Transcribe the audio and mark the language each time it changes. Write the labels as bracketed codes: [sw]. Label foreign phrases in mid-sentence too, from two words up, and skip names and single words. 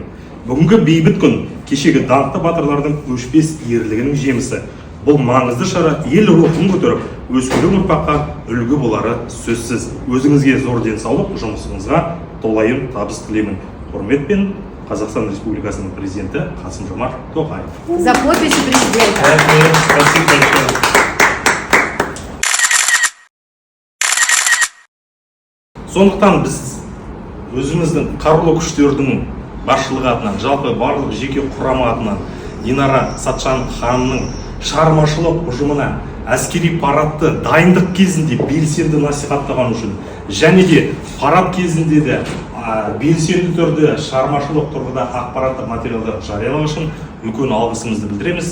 [kk] Бүгінгі бейбіт күн кешегі даңқты батырлардың өшпес ерлігінің жемісі. Бұл маңызды шара ел рухын көтеріп, өскелең ұрпаққа үлгі болары сөзсіз. Өзіңізге зор денсаулық, жұмысыңызға толайым табыс тілеймін. Құрметпен, Қазақстан Республикасының президенті Қасым-Жомарт Тоқаев. [ru] За подписью президента. Спасибо большое. [kk] Сондықтан біз өзіміздің қарулы күштердің басшылығы атынан, жалпы барлық жеке құрамы атынан Динара Сатжан ханымның шығармашылық ұжымына әскери парадты дайындық кезінде белсенді насихаттаған үшін және де парад кезінде де белсенді түрде шығармашылық тұрғыда ақпараттық материалдар жариялау үшін үлкен алғысымызды білдіреміз.